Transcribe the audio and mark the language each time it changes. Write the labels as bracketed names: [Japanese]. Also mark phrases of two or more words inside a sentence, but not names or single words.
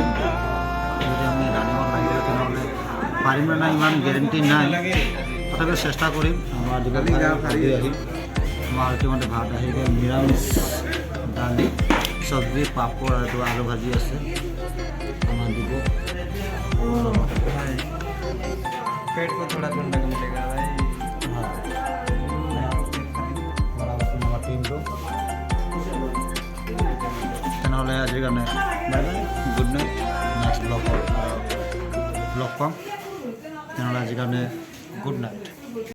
[Assamese] যদি আমি ৰানিঙত লাগিলে তেনেহ'লে পাৰিম নে নাই ইমান গেৰেণ্টি নাই, তথাপিও চেষ্টা কৰিম। আমাৰ দীঘলী আহি আমাৰ ইতিমধ্যে ভাত আহি গ'ল, নিৰামিষ দালি, চব্জি, পাপৰ আৰু আলু ভাজি আছে। আমাৰ দিব [Hindi] पेट को थोड़ा ठंडा मिलेगा भाई। [Assamese] তেনেহ'লে আজিৰ কাৰণে [English] bye bye, good night. next blog [Assamese] পাম। তেনেহ'লে আজিৰ কাৰণে [English] good night.